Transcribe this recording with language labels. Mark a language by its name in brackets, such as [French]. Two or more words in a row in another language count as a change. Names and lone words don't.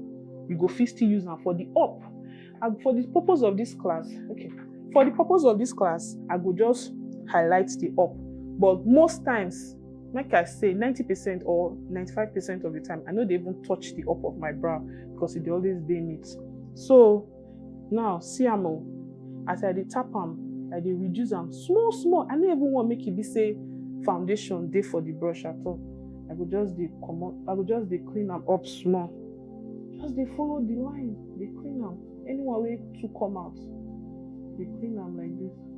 [Nigerian Pidgin] You go fit still use them for the up. And for the purpose of this class, for the purpose of this class, I go just highlight the up. But most times, like I say, 90% or 95% of the time, I know they even touch the up of my brow because it always dey neat. So now see am o, as I dey tap am, I dey reduce am small small. I no even want make e be say foundation dey for the brush at all. I go just dey comot, I go just dey clean am up small. Just dey follow the line, dey clean am. Anyone wey too come out, dey clean am like this.